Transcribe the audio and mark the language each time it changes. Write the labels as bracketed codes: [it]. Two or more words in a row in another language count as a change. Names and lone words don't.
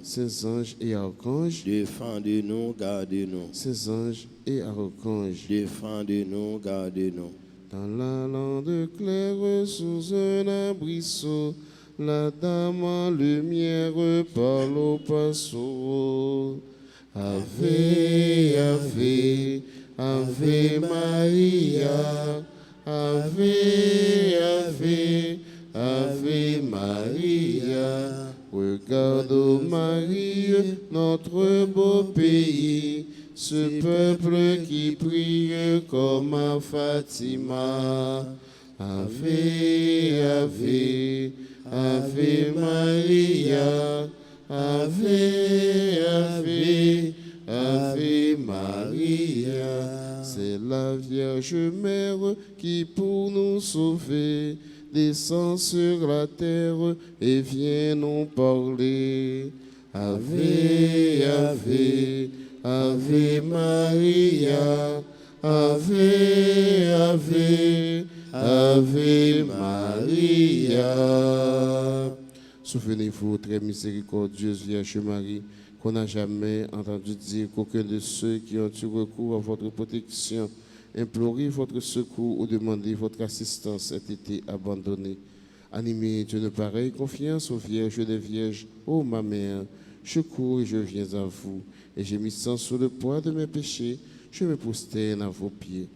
[fr] Saints anges et archanges, Défendez-nous, gardez-nous. Saints anges et archanges, Défendez-nous, gardez-nous. dans la lande claire sous un abrisseau, la dame en lumière parle au passereau. [la] Ave, ave, ave Maria, ave, ave, ave Maria. [fr] Regarde, ô Marie, notre beau pays, ce peuple qui prie comme à Fatima. [la] Ave, ave, ave Maria, ave, ave, ave Maria. [fr] C'est la Vierge Mère qui pour nous sauver descend sur la terre et vient nous parler. [la] Ave, ave, ave Maria, ave, ave, ave Maria. [fr] Souvenez-vous, très miséricordieuse Vierge Marie, qu'on n'a jamais entendu dire qu'aucun de ceux qui ont eu recours à votre protection, imploré votre secours ou demandé votre assistance ait été abandonné. Animé d'une pareille confiance aux Vierges des Vierges, ô ma mère, je cours et je viens à vous, et gémissant sous le poids de mes péchés, je me prosterne à vos pieds.